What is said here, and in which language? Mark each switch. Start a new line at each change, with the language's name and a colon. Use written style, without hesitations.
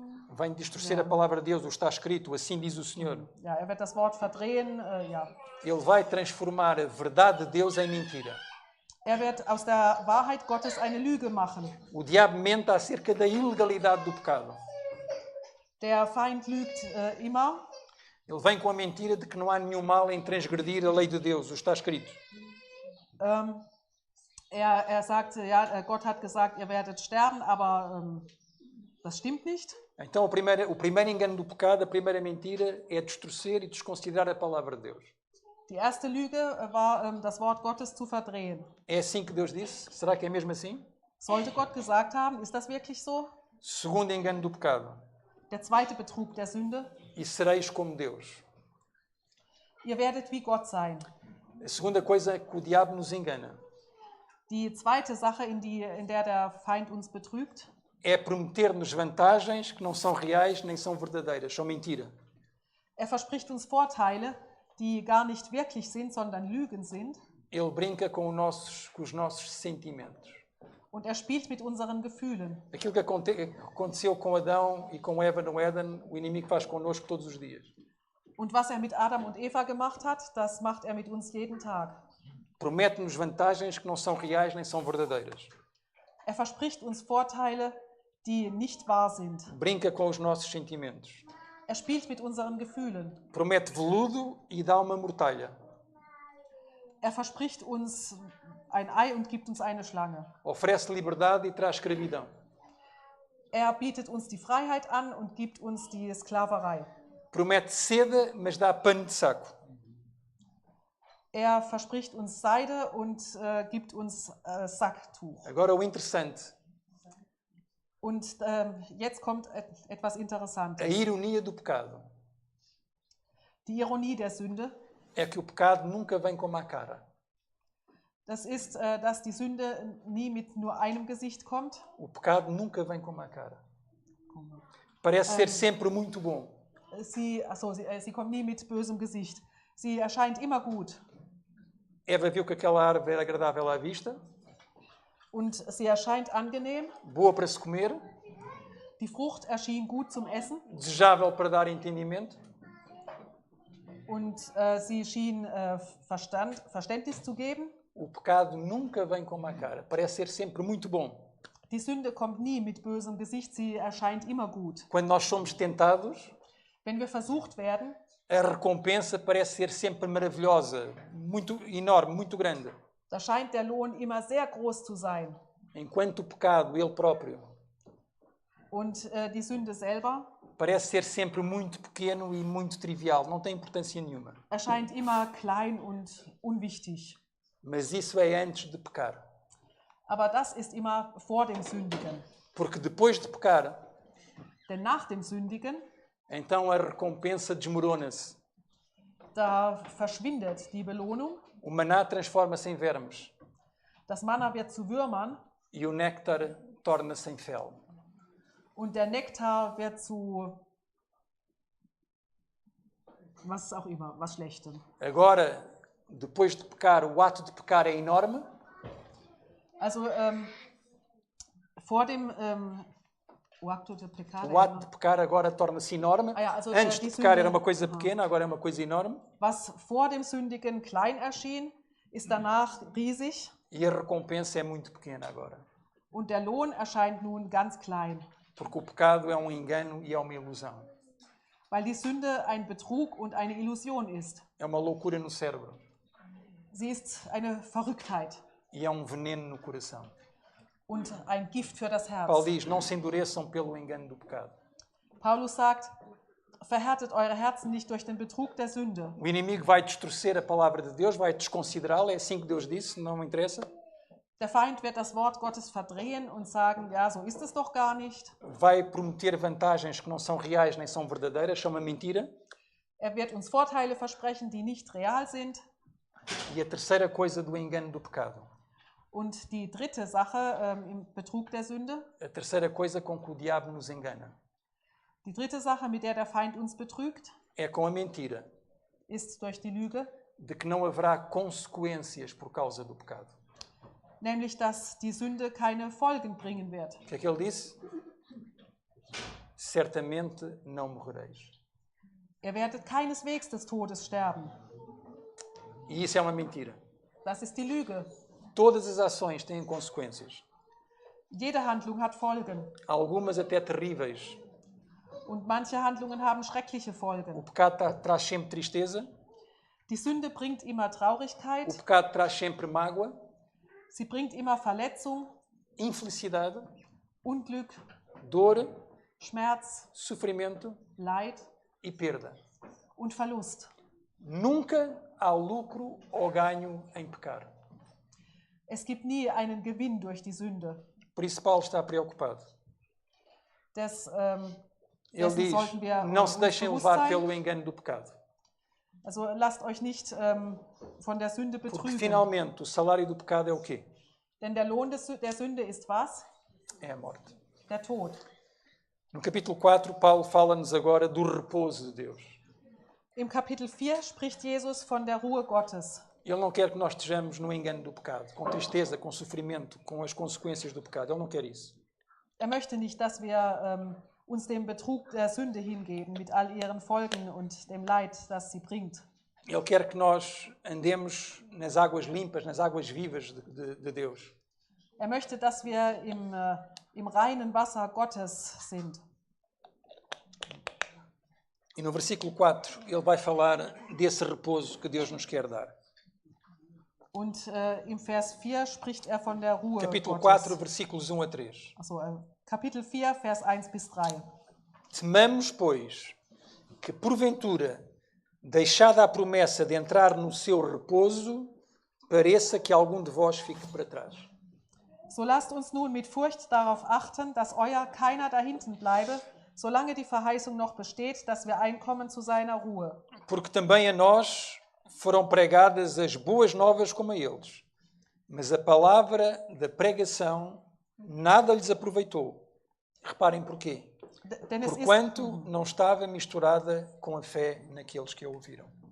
Portuguese: Vai distorcer a palavra de Deus, o está escrito, assim diz o Senhor.
German: ja, er wird das Wort verdrehen, ja.
Portuguese: Ele vai transformar a verdade de Deus em mentira.
German: Er wird aus der Wahrheit Gottes eine Lüge machen.
Portuguese: O diabo mente acerca da ilegalidade do pecado.
German: Der Feind lügt immer.
Portuguese: Ele vem com a mentira de que não há nenhum mal em transgredir a lei de Deus, o está escrito.
German: Er sagt, ja, Gott hat gesagt, ihr werdet sterben, aber das stimmt nicht.
Portuguese: Então o primeiro engano do pecado, a primeira mentira, é distorcer e desconsiderar a palavra de Deus.
German: Die erste Lüge war, das Wort Gottes zu verdrehen.
Portuguese: É assim que Deus disse? Será que é mesmo assim?
German: Sollte Gott gesagt haben, ist das wirklich so?
Portuguese: Segundo engano do pecado.
German: Der zweite Betrug der Sünde.
Portuguese: E sereis como Deus.
German: Ihr werdet wie Gott sein.
Portuguese: A segunda coisa é que o diabo nos engana.
German: Die zweite Sache, in der der Feind uns betrügt,
Portuguese: É prometer-nos vantagens que não são reais nem são verdadeiras, são mentira.
German: er verspricht uns Vorteile, die gar nicht wirklich sind, sondern Lügen sind.
Portuguese: Ele brinca com os nossos sentimentos.
German: Und er spielt mit unseren Gefühlen.
Portuguese: Aquilo que aconteceu com Adão e com Eva no Éden, o inimigo faz connosco todos os dias.
German: Und was er mit Adam und Eva gemacht hat, das macht er mit uns jeden Tag.
Portuguese: Promete-nos vantagens que não são reais nem são verdadeiras.
German: Er verspricht uns Vorteile, die nicht wahr sind.
Portuguese: Brinca com os nossos sentimentos.
German: Er spielt mit unseren Gefühlen.
Portuguese: Promete veludo e dá uma mortalha.
German: Er verspricht uns ein Ei und gibt uns eine Schlange.
Portuguese: Oferece liberdade e traz escravidão.
German: Er bietet uns die Freiheit an und gibt uns die Sklaverei.
Portuguese: Promete seda, mas dá pano de saco.
German: Er verspricht uns Seide und gibt uns Sacktuch.
Portuguese: Agora o interessante,
German: Und jetzt kommt etwas
Portuguese: a
German: Interessantes.
Portuguese: ironia do pecado,
German: Die Ironie der Sünde,
Portuguese: é que o pecado nunca vem com má cara.
German: das ist, dass die Sünde nie mit nur einem Gesicht kommt.
Portuguese: O pecado nunca vem com má cara. Parece ser sempre muito bom.
German: Sie kommt nie mit bösem Gesicht. Sie erscheint immer gut.
Portuguese: Eva viu que aquela árvore era agradável à vista,
German: Und sie erscheint angenehm.
Portuguese: boa para se comer,
German: Die Frucht erschien gut zum Essen.
Portuguese: desejável para dar entendimento.
German: Und sie schien Verständnis zu geben.
Portuguese: O pecado nunca vem com má cara. Parece ser sempre muito bom.
German: Die Sünde kommt nie mit bösem Gesicht. Sie erscheint immer gut.
Portuguese: Quando nós somos tentados,
German: Wenn wir versucht werden,
Portuguese: a recompensa parece ser sempre maravilhosa, muito enorme, muito grande.
German: da scheint der Lohn immer sehr groß zu sein.
Portuguese: Enquanto o pecado, ele próprio,
German: Und die Sünde selber
Portuguese: parece ser sempre muito pequeno e muito trivial, não tem importância nenhuma.
German: erscheint immer klein und unwichtig.
Portuguese: Mas isso é antes de pecar.
German: Aber das ist immer vor dem Sündigen.
Portuguese: Porque depois de pecar,
German: Denn nach dem Sündigen,
Portuguese: então a recompensa desmorona-se.
German: da verschwindet die Belohnung.
Portuguese: O maná transforma-se em vermes
German: Das Manna wird zu Würmern
Portuguese: e o néctar torna-se em fel.
German: und der Nektar wird zu was auch immer, was Schlechtem.
Portuguese: Agora, depois de pecar, o ato de pecar é enorme.
German: Also vor dem
Portuguese: o acto de pecado, O ato de pecar agora torna-se enorme.
German: Ah ja, also,
Portuguese: Antes de
German: die
Portuguese: pecar
German: Sünde-
Portuguese: era uma coisa pequena, agora é uma coisa enorme.
German: was vor dem Sündigen klein erschien, ist danach riesig
Portuguese: E a recompensa é muito pequena agora.
German: und der Lohn erscheint nun ganz klein,
Portuguese: Porque o pecado é um engano e é uma ilusão.
German: weil die Sünde ein Betrug und eine Illusion ist.
Portuguese: É uma loucura no cérebro
German: Sie ist eine Verrücktheit
Portuguese: e é um veneno no coração.
German: und ein Gift für das
Portuguese: Paulo
German: Herz.
Portuguese: diz, não se endureçam pelo engano do pecado.
German: Paulus sagt, verhärtet eure Herzen nicht durch den Betrug der Sünde.
Portuguese: O inimigo vai distorcer a palavra de Deus, vai desconsiderá-la, é assim que Deus disse, não me interessa.
German: Der Feind wird das Wort Gottes verdrehen und sagen, ja, so ist es doch gar nicht.
Portuguese: Vai prometer vantagens que não são reais nem são verdadeiras, são uma mentira.
German: Er wird uns Vorteile versprechen, die nicht real sind.
Portuguese: E a terceira coisa do engano do pecado,
German: Und die dritte Sache im Betrug der Sünde,
Portuguese: a terceira coisa com que o diabo nos engana,
German: die dritte Sache, mit der der Feind uns betrügt,
Portuguese: é com a mentira
German: ist durch die Lüge,
Portuguese: de que não haverá consequências por causa do pecado.
German: nämlich dass die Sünde keine Folgen bringen wird.
Portuguese: O que é que ele disse? Certamente não morrereis.
German: Ihr werdet keineswegs des Todes sterben.
Portuguese: E isso é uma mentira.
German: Das ist die Lüge.
Portuguese: Todas as ações têm consequências,
German: Jede Handlung hat Folgen
Portuguese: algumas até terríveis.
German: und manche Handlungen haben schreckliche
Portuguese: O
German: Folgen.
Portuguese: pecado traz sempre tristeza,
German: Die Sünde bringt immer
Portuguese: o
German: Traurigkeit,
Portuguese: pecado traz sempre mágoa,
German: sie bringt immer Verletzung,
Portuguese: infelicidade,
German: Unglück,
Portuguese: dor,
German: Schmerz,
Portuguese: sofrimento
German: Leid
Portuguese: e perda.
German: und Verlust.
Portuguese: Nunca há lucro ou ganho em pecar.
German: Es gibt nie einen Gewinn durch die Sünde.
Portuguese: Por isso Paulo está preocupado.
German: Dessen
Portuguese: Ele diz,
German: sollten wir
Portuguese: não
German: uns
Portuguese: se deixem
German: bewusst
Portuguese: levar
German: sein.
Portuguese: pelo engano do pecado.
German: Also lasst euch nicht von der Sünde
Portuguese: Porque
German: betrügen.
Portuguese: finalmente o salário do pecado é o quê?
German: Denn der Lohn der Sünde ist was?
Portuguese: É a morte.
German: Der Tod.
Portuguese: No capítulo 4, Paulo fala-nos agora do repouso de Deus.
German: Im Kapitel 4 spricht Jesus von der Ruhe Gottes.
Portuguese: Ele não quer que nós estejamos no engano do pecado, com tristeza, com sofrimento, com as consequências do pecado. Ele não quer isso.
German: Er möchte nicht, dass wir uns dem Betrug der Sünde hingeben, mit all ihren Folgen und dem Leid, das sie bringt.
Portuguese: Ele quer que nós andemos nas águas limpas, nas águas vivas de Deus.
German: Er möchte, dass wir im reinen Wasser Gottes sind.
Portuguese: E no versículo 4, ele vai falar desse repouso que Deus nos quer dar.
German: Und im Vers 4 spricht er von der Ruhe
Portuguese: Capítulo
German: Gottes.
Portuguese: 4, versículos 1 a 3.
German: Also, Kapitel 4, Vers 1 bis 3.
Portuguese: Temamos, pois, que porventura, deixada a promessa de entrar no seu repouso, pareça que algum de vós fique para trás.
German: So lasst uns nun mit Furcht darauf achten, dass euer keiner dahinten bleibe, solange die Verheißung noch besteht, dass wir einkommen zu seiner Ruhe.
Portuguese: Porque também a nós foram pregadas as boas novas como a eles. Mas a palavra da pregação nada lhes aproveitou. Reparem porquê.
German: Denn es ist,
Portuguese: Porquanto não estava misturada com a fé naqueles que a ouviram.